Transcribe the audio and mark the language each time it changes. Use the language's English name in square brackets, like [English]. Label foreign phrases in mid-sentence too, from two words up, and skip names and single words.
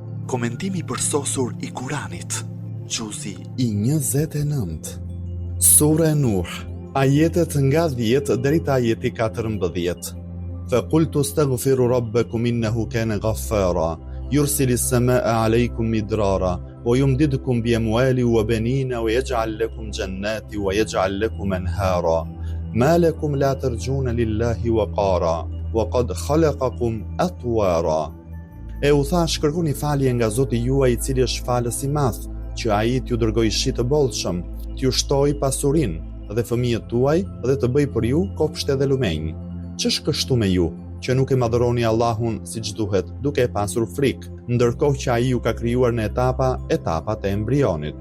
[Albanian] Komentimi përsosur i Kuranit. Xuzi i 29. Sura Nuh, ajetet nga 10 deri te ajeti 14. [Arabic] فقلت استغفروا ربكم إنه كان غفارا يرسل السماء عليكم مدرارا ويمددكم بأموال وبنين ويجعل لكم جنات ويجعل لكم أنهارا ما لكم لا ترجون لله وقارا وقد خلقكم أطوارا. [Albanian] E u thash, kërkoni falje nga Zoti juaj, i cili është falës i madh, që ai t'ju dërgoi shi të bollshëm, t'ju shtoi pasurinë dhe fëmijët tuaj dhe të bëj për ju kopshte dhe lumenj. Ç'është kështu me ju, që nuk e madhëroni Allahun siç duhet, duke e pasur frikë, ndërkohë që ai ju ka krijuar në etapat e embrionit.